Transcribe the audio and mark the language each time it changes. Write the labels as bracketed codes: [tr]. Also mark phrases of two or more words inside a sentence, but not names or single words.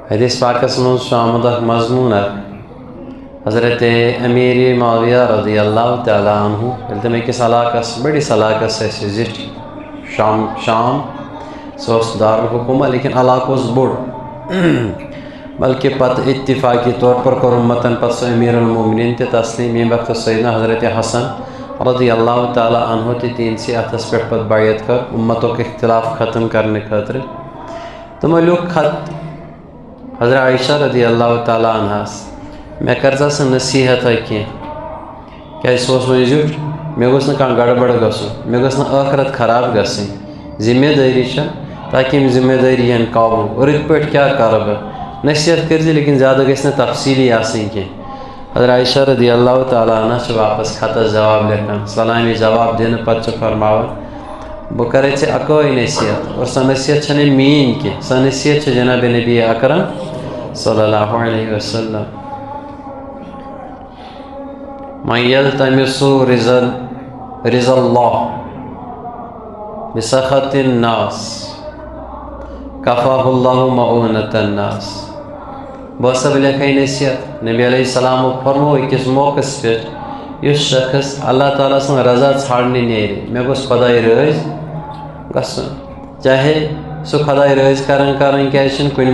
[ks] حدیث پاکس منٛز آمد مضمون حضرت امیر معاویہ [ar] رضی اللہ تعالیٰ عنہ [ks] ییٚلہِ تِم أکِس علاقس بٔڑِس علاقس ٲسۍ زِٹھۍ شام سُہ اوس دارالحکوٗمہ لیکن علاقہٕ اوس بوٚڑ بلکہ پتہٕ اتفاقی طور پر کوٚر اُمتن پتہٕ سُہ امیر المومنین تہِ تسلیم ییٚمہِ وقتہٕ سیدنا حضرت حسن [ar] رضی اللہ تعالیٰ عنہ [ks] تہِ تِہنٛدسٕے اتھس پٮ۪ٹھ پتہٕ بیعت کٔر اُمتُک اختلاف ختم کرنہٕ خٲطرٕ تِمو لیوٗکھ خط حضرت عائشہ [ar] رضی اللہ تعالیٰ [ks] عنہس مےٚ کٔرزا سۄ نصیٖحتہ کینٛہہ کیٛازِ سُہ اوس وۄنۍ زیُٹھ مےٚ گوٚژھ نہٕ کانٛہہ گڑبڑ گژھُن مےٚ گٔژھ نہٕ ٲخرت خراب گژھٕنۍ ذمہ دٲری چھےٚ تاکہ یِم ذمہ دٲری یِن قابوٗ رٕتۍ پٲٹھۍ کیٛاہ کرٕ بہٕ نصیٖحت کٔرزِ لیکن زیادٕ گژھِ نہٕ تفصیٖلی آسٕنۍ کینٛہہ حضرت عائشہ [ar] رضی اللہ تعالیٰ عنہ [ks] چھِ واپس خطس جواب لیکھان سلامی جواب دِنہٕ پتہٕ چھِ فرماوان بہٕ کرے ژےٚ اکٲے نصیٖحت اور سۄ نصیٖحت چھنہٕ میٛٲنۍ کینٛہہ سۄ نصیٖحت چھِ جناب نبی اکرم [ar] صلی اللہ علیہ وسلم من یلتمس رضا اللہ بسخط الناس کفاہ اللہ مؤونۃ الناس [ks] بہٕ ہسا بہٕ لیکھے نصیحت نبی [ar] علیہ السلام [ks] فرمو أکِس موقعس پٮ۪ٹھ یُس شخص اللہ تعالیٰ سٕنٛز رضا ژھانڈنہِ نیرِ مےٚ گوٚژھ خۄداے رٲضۍ گژھُن چاہے سُہ خۄداے رٲضۍ کران کیٛازِ چھِنہٕ کُنہِ